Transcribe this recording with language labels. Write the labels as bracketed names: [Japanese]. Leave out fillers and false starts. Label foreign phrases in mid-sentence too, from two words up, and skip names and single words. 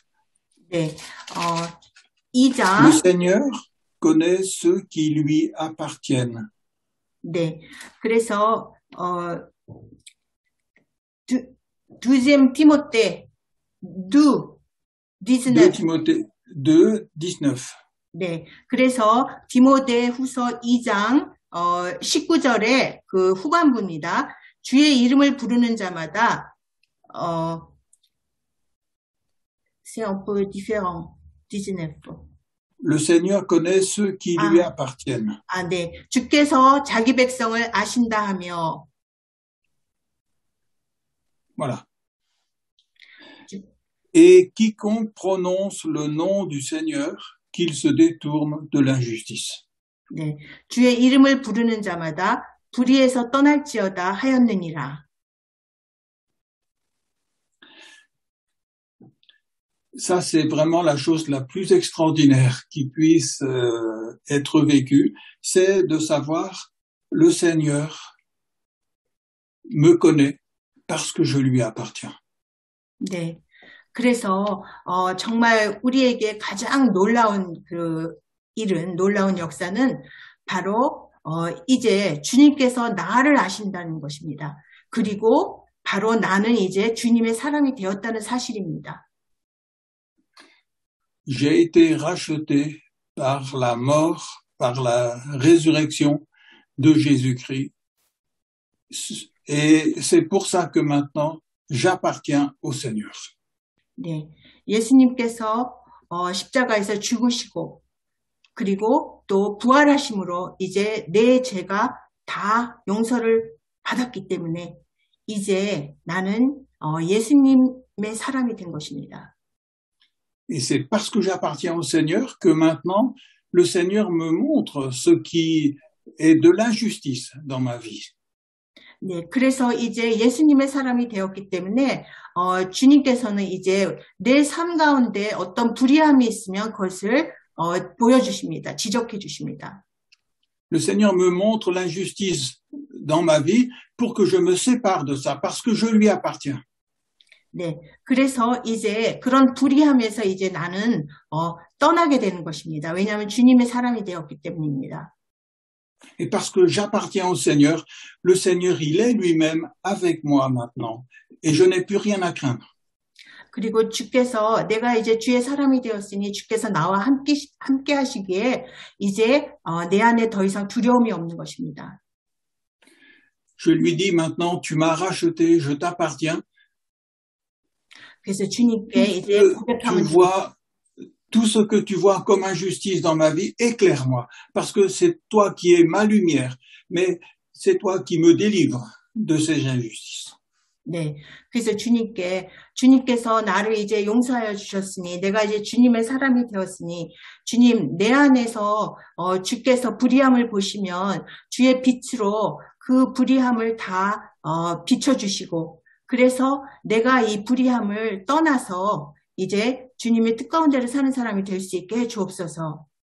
[Korean] 네, 2장. [French] Le Seigneur connaît ceux qui lui appartiennent. [Korean] 네, 그래서 deuxième Timothée 2, 19. [French] 2 Timothée 2, 19. [Korean] 네, 그래서 디모데 후서 2장 19절에 그 후반부입니다. 주의 이름을 부르는 자마다 [French] c'est un peu différent. [Korean] 19. [French] Le Seigneur connaît ceux qui lui appartiennent. [Korean] 네. 주께서 자기 백성을 아신다 하며. [French] Voilà. Et quiconque prononce le nom du Seigneur, qu'il se détourne de l'injustice. [Korean] 네. 주의 이름을 부르는 자마다 불의에서 떠날지어다 하였느니라. [French] Ça, c'est vraiment la chose la plus extraordinaire qui puisse être vécue, c'est de savoir le Seigneur me connaît parce que je lui appartiens. [Korean] 네. 그래서 정말 우리에게 가장 놀라운 일은 놀라운 역사는 바로 이제 주님께서 나를 아신다는 것입니다. 그리고 바로 나는 이제 주님의 사람이 되었다는 사실입니다. [French] J'ai été racheté par la mort, par la résurrection de Jésus-Christ. Et c'est pour ça que maintenant, j'appartiens au Seigneur. [Korean] 네, 예수님께서 십자가에서 죽으시고 그리고 또 부활하심으로 이제 내 죄가 다 용서를 받았기 때문에 이제 나는 예수님의 사람이 된 것입니다. [French] Et c'est parce que j'appartiens au Seigneur que maintenant, le Seigneur me montre ce qui est de l'injustice dans ma vie. [Korean] 네, 그래서 이제 예수님의 사람이 되었기 때문에 주님께서는 이제 내 삶 가운데 어떤 불의함이 있으면 그것을 보여주십니다. 지적해 주십니다. [French] Le Seigneur me montre l'injustice dans ma vie pour que je me sépare de ça, parce que je lui appartiens. [Korean] 네, 그래서 이제 그런 불의함에서 이제 나는 떠나게 되는 것입니다. 왜냐하면 주님의 사람이 되었기 때문입니다. [French] Et parce que j'appartiens au Seigneur, le Seigneur, il est lui-même avec moi maintenant. Et je n'ai plus rien à craindre. [Korean] 그리고 주께서 내가 이제 주의 사람이 되었으니 주께서 나와 함께 하시기에 이제 내 안에 더 이상 두려움이 없는 것입니다. [French] Je lui dis maintenant, tu m'as racheté, je t'appartiens. [Korean] 그래서 주님께 이제 고백하면 [French] tout ce que tu vois comme injustice dans ma vie, éclaire-moi, parce que c'est toi qui es ma lumière, mais c'est toi qui me délivres de ces injustices. [Korean] 네, 그래서 주님께서 나를 이제 용서하여 주셨으니 내가 이제 주님의 사람이 되었으니 주님 내 안에서 주께서 불의함을 보시면 주의 빛으로 그 불의함을 다 비춰주시고 그래서 내가 이 불의함을 떠나서 이제 주님의 뜻가운 대로 사는 사람이 될 수 있게 해 주옵소서.